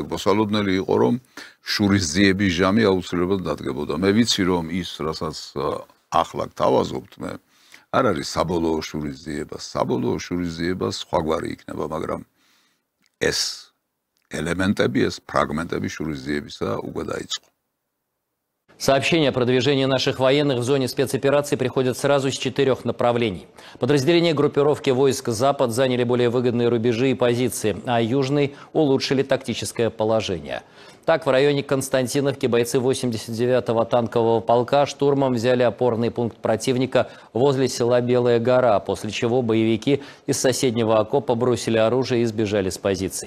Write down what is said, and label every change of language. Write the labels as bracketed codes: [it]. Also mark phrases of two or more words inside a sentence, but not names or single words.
[ka] მოსალოდნელი იყო რომ შურისძიების ჟამი აუცილებლად დადგებოდა. მე ვიცი რომ ის რასაც ახლა გთავაზობთ მე არ არის საბოლოო შურისძიება. საბოლოო შურისძიება სხვაგვარი იქნება, მაგრამ ეს элементები, ეს ფრაგმენტები შურისძიებისა უკვე დაიწყო. [ru] Сообщения о продвижении наших военных в зоне спецоперации приходят сразу с 4 направлений. Подразделения группировки войск «Запад» заняли более выгодные рубежи и позиции, а «Южный» улучшили тактическое положение. Так, в районе Константиновки бойцы 89-го танкового полка штурмом взяли опорный пункт противника возле села Белая гора, после чего боевики из соседнего окопа бросили оружие и сбежали с позиций.